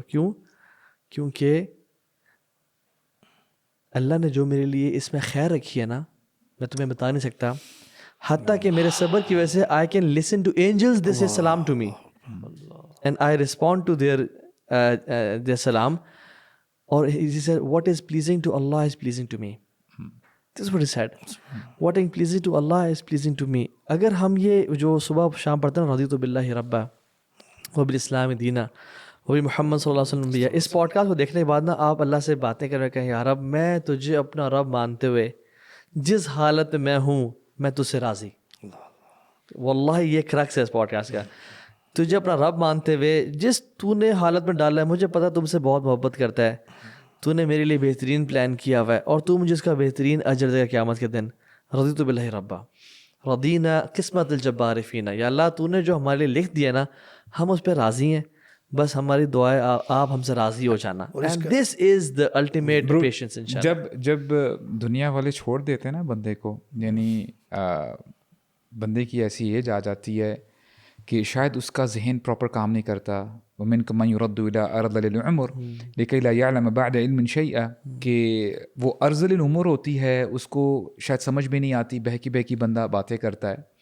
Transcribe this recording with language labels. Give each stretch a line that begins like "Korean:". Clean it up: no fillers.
Urdu: کیوں؟ کیونکہ اللہ نے جو میرے لیے اس میں خیر رکھی ہے نا, میں تمہیں بتا نہیں سکتا. حتیٰ کہ میرے صبر کی وجہ سے
English: I can listen to angels they say سلام to me and I respond to their سلام. اور he said what is pleasing to Allah is pleasing to me. This is what he said. What is pleasing to Allah is pleasing to me.
Urdu: اگر ہم یہ جو صبح شام پڑھتے ہیں
Arabic: رضیت باللہ ربا وبالاسلام دینا وبمحمد صلی اللہ علیہ وسلم نبیا,
Urdu: اس پوڈ کاسٹ کو دیکھنے کے بعد نا آپ اللہ سے باتیں کر رہے, کہیں یا رب میں تجھے اپنا رب مانتے ہوئے جس حالت میں ہوں میں تجھ سے راضی. واللہ یہ کریکس ہے اس پوڈ کاسٹ کا. تجھے اپنا رب مانتے ہوئے جس تو نے حالت میں ڈالا ہے, مجھے پتا تم سے بہت محبت کرتا ہے, تو نے میرے لیے بہترین پلان کیا ہوا ہے, اور تو مجھے اس کا بہترین اجر دے گا قیامت کے دن.
Arabic: رضیت باللہ ربا رضینا قسمت الجبار فینا.
Urdu: یا اللہ تو نے جو ہمارے لیے لکھ دیا نا, ہم اس پہ راضی ہیں, بس ہماری دعائیں آپ ہم سے راضی ہو جانا.
English: And this is the ultimate patience انشاءاللہ.
Urdu: جب دنیا والے چھوڑ دیتے ہیں نا بندے کو, یعنی بندے کی ایسی ایج آ جاتی ہے کہ شاید اس کا ذہن پراپر کام نہیں کرتا.
Arabic: ومنکم من یرد الی ارذل العمر لکی لا یعلم بعد علم شیئا,
Urdu: کہ وہ ارذل العمر ہوتی ہے, اس کو شاید سمجھ بھی نہیں آتی, بہکی بہکی بندہ باتیں کرتا ہے.